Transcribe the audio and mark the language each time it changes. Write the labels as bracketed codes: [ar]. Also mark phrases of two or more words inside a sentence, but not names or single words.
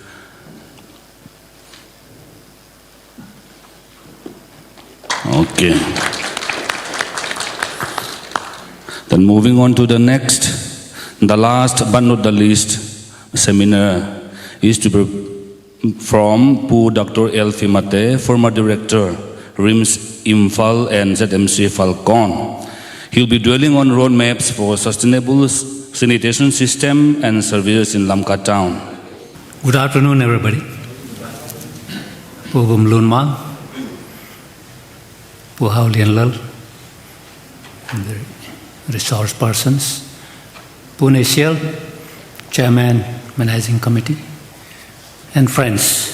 [en] Okay. Then moving on to the next, the last but not the least seminar is to be from Pu Dr. L. Fimate, former Director, RIMS Imphal and ZMC Falkawn. He'll be dwelling on roadmaps for sustainable sanitation system and services in Lamka town. Good afternoon, everybody. V Vumlunmang, Haulianlal, and the resource persons, Neihsial, Chairman, Managing Committee, and friends.